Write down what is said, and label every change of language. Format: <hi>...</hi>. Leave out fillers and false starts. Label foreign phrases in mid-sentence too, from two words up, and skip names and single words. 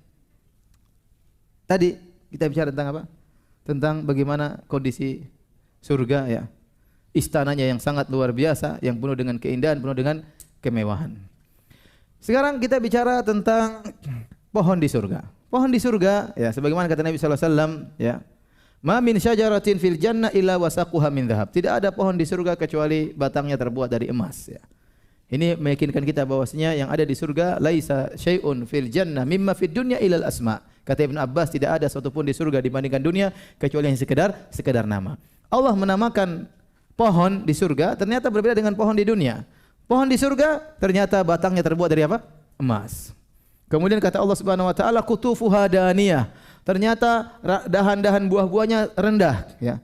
<id>Tadi kita bicara tentang apa? Tentang bagaimana kondisi surga, ya. Istananya yang sangat luar biasa, yang penuh dengan keindahan, penuh dengan kemewahan. Sekarang kita bicara tentang pohon di surga. Pohon di surga, ya, sebagaimana kata Nabi SAW, ya,</id> <ar>ما من شجرة في الجنة إلا وساقها من ذهب.</ar> <id>Tidak ada pohon di surga kecuali batangnya terbuat dari emas. Ya. Ini meyakinkan kita bahwasanya yang ada di surga</id> <ar>ليس شيء في الجنة مما في الدنيا إلا الأسماء.</ar> <id>Kata Ibn Abbas, tidak ada satu pun di surga dibandingkan dunia kecuali yang sekedar nama. Allah menamakan pohon di surga ternyata berbeda dengan pohon di dunia. Pohon di surga ternyata batangnya terbuat dari apa? Emas. Kemudian kata Allah</id> <ar>سبحانه وتعالى قطوفها دانية.</ar> <id>Ternyata dahan-dahan buah-buahnya rendah, ya.</id>